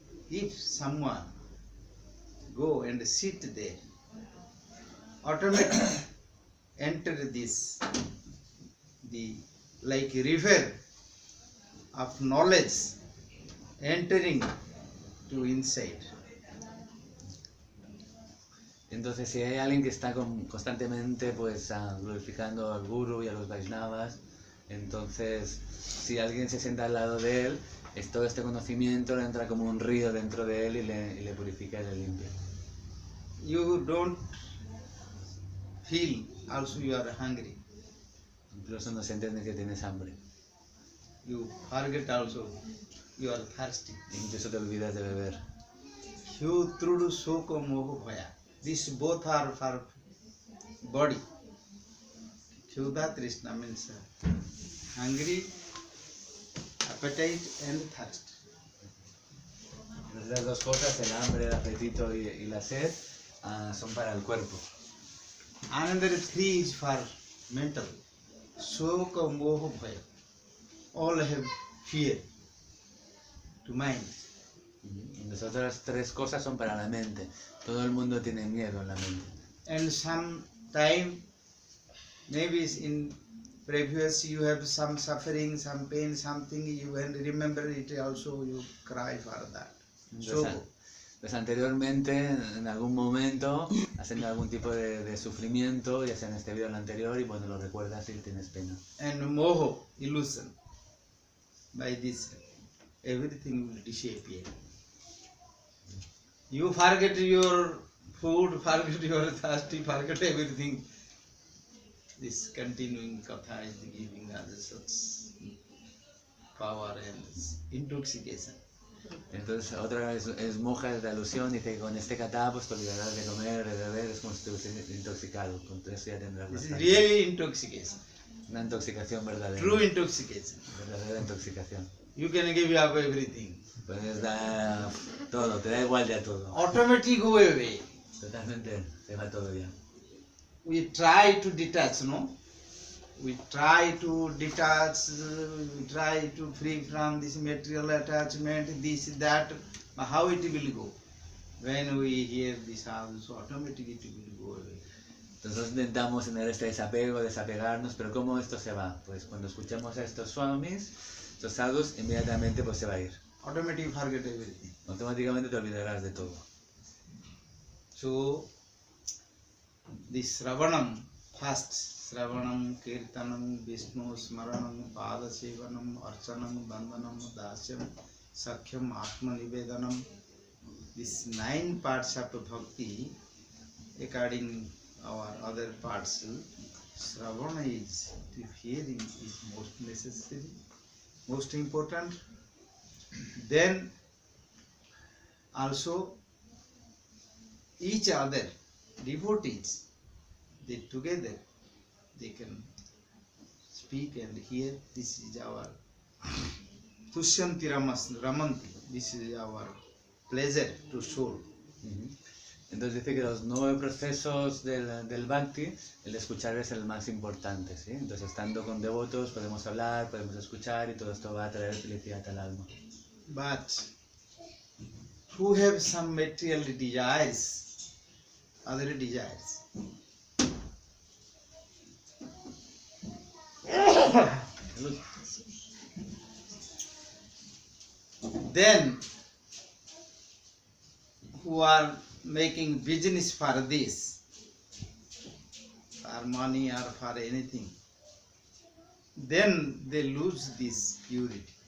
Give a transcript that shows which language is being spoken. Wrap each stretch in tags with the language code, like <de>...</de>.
<en>If someone go and sit there, automatically enter this, the like river of knowledge entering to inside.</en> <es>Entonces si hay alguien que está constantemente pues glorificando al Guru y a los Vaishnavas, entonces si alguien se sienta al lado de él, todo este conocimiento le entra como un río dentro de él y le purifica y le limpia.</es> <en>You don't feel also you are hungry.</en> <es>Incluso no sientes ni que tienes hambre.</es> <en>You forget also you are thirsty.</en> <es>Incluso te olvidas de beber.</es> <en>You through soko moho bhaya. These both are for body. Kyuda Trishna means hungry, appetite and thirst.</en> <es>Las dos cosas, el hambre, el apetito y la sed, son para el cuerpo.</es> <en>Another three is for mental. Soka moho bhaya. All have fear to mind.</en> <es>Las otras tres cosas son para la mente. Todo el mundo tiene miedo en la mente.</es> <en>And some time, maybe in previous you have some suffering, some pain, something you can remember it also, you cry for that. So,</en> <es>Pues anteriormente, en algún momento, has tenido algún tipo de sufrimiento, ya sea en este video o en el anterior, y bueno, lo recuerdas y tienes pena.</es> <en>and moho, illusion, by this everything will disappear. You forget your food, forget your thirsty, forget everything. This continuing katha is giving us such power and intoxication.</en> <es>Entonces, otra es monja de alusión, dice que con este kata pues te olvidarás de comer, de beber, es como si estuvieses intoxicado. Con todo eso ya tendrás</es> <en>This is</en> <es>bastante.</es> <en>really intoxication,</en> <es>Una intoxicación verdadera.</es> <en>true intoxication.</en> <es>Verdadera intoxicación.</es> <en>You can give up everything.</en> <es>Puedes dar todo, te da igual ya todo.</es> <en>Automatically go away.</en> <es>Totalmente, se va todo ya.</es> <en>We try to detach, no? We try to detach, we try to free from this material attachment, this, that. But how it will go? When we hear this also, automatically it will go away.</en> <es>Entonces intentamos tener este desapego, desapegarnos, pero ¿cómo esto se va? Pues cuando escuchemos a estos swamis, estos sadhus, inmediatamente pues se va a ir.</es> <en>Automatically forget everything.</en> <es>Automáticamente te olvidarás de todo.</es> <sa>So, this Sravanam, first Sravanam, Kirtanam, Bishnu, Smaranam, Pada Sevanam, Archanam, Bandhanam, Dasyam, Sakhyam, Atma Nivedanam.</sa> <en>These 9 parts of Bhakti, according our other parts, Sravana is, hearing is most necessary, most important. Then also each other devotees, they together they can speak and hear. This is our Tushyanti Ramanti. This is our pleasure to soul.</en> <es>Entonces dice que los 9 procesos del Bhakti, el escuchar es el más importante, ¿sí? Entonces estando con devotos podemos hablar, podemos escuchar y todo esto va a traer felicidad al alma.</es> <en>But who have some material desires, other desires, then who are making business for this, for money or for anything, then they lose this purity.</en>